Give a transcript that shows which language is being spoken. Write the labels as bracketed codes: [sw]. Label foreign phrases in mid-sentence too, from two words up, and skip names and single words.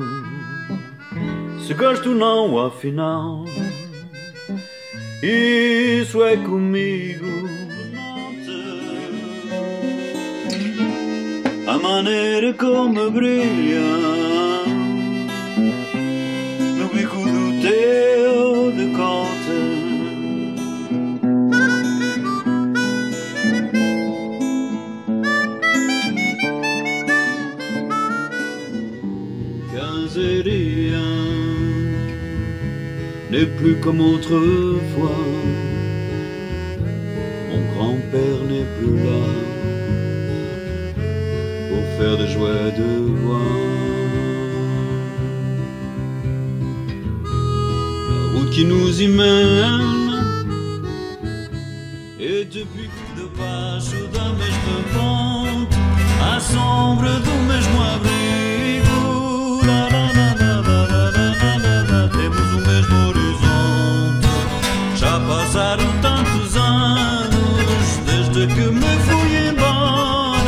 [pt] Se gosto não, afinal, isso é comigo. A maneira como brilha no bico do teu decote, [fr] caseria n'est plus comme autrefois, mon grand-père n'est plus là pour faire des jouets de bois. La route qui nous y mène, et depuis que [pt] de baixo da mesma ponte, à sombra do mesmo abrigo, temos o mesmo horizonte. Já passaram tantos anos desde que me fui embora.